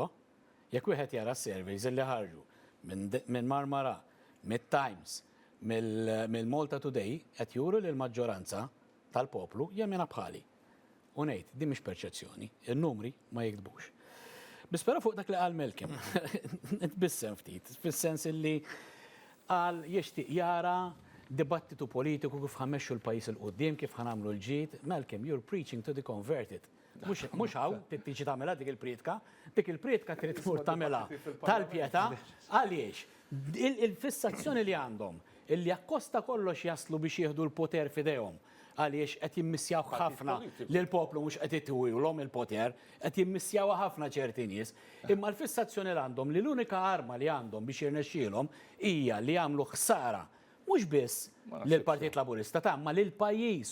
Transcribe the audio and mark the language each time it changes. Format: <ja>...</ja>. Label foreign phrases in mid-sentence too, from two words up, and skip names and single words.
<mt>Jekk wieħed jara s-surveys li ħarġu minn Marmara, mid-Times, mill-Malta Today qed juru li l-maġġoranza tal-poplu jemmina bħali. U ngħid, di mhix perċezzjoni, in-numri ma jikdbux. Bispera fuq dak li qal Malcolm, bissem ftit, fis-sens illi qal jixtieq jara dibattitu politiku kif ħammexxu l-pajjiż il-qudiem, kif ħanamlu l-ġid. Malcolm,</mt> <en>you're preaching to the converted.</en> <mt>Mhux hawn tiġi tagħmilha dik il-prietka trid tmur tagħmilha tal-pjetà għaliex il-fissazzjoni li għandhom illi akkosta kollox jaslu biex jieħdu l-poter f'idejhom għaliex qed jimmissjaw ħafna lil poplu mhux qed itwielhom il-poter, qed jimmissjaw ħafna ċerti nies, imma l-fissazzjoni li għandhom li l-unika arma li għandhom biex jirnexxielhom hija li jagħmlu ħsara mhux biss lill-Partit Laburista ma lill-pajjiż.</mt>